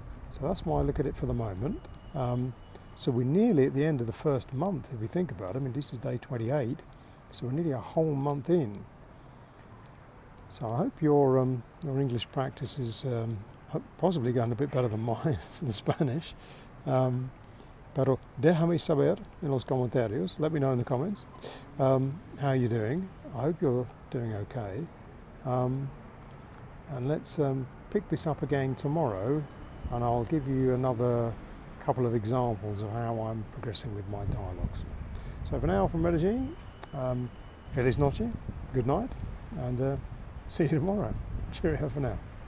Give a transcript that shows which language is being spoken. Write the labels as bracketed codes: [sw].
[en] So that's my look at it for the moment. So we're nearly at the end of the first month, if you think about it. I mean, this is day 28, so we're nearly a whole month in. So I hope your English practice is possibly going a bit better than mine for the Spanish. [es] Pero déjame saber en los comentarios. [en] Let me know in the comments how you're doing. I hope you're doing okay. And let's pick this up again tomorrow, and I'll give you another couple of examples of how I'm progressing with my dialogues. So for now, from Medellin, [es] Feliz noche, [en] good night, and see you tomorrow. Cheerio for now.